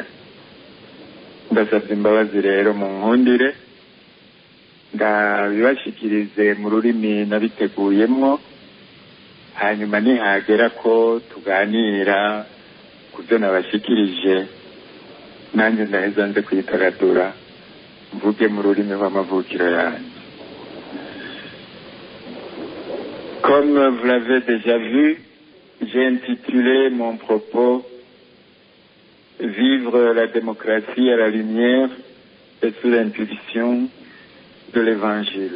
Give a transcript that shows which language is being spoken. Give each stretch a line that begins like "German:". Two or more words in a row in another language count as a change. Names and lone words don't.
Rundi: Ndasabye imbabazi rero mu nkundire ndabibashikirize mu rurimi nabiteguyemwo, hanyuma nihagera ko tuganira ku byo nabashikirije nanjye ndaheza nze kwitagadura mvuge mu rurimi rw'amavukiro yanjye.
French: Comme vous l'avez déjà vu, j'ai intitulé mon propos Vivre la démocratie à la lumière et sous l'impulsion de l'Évangile.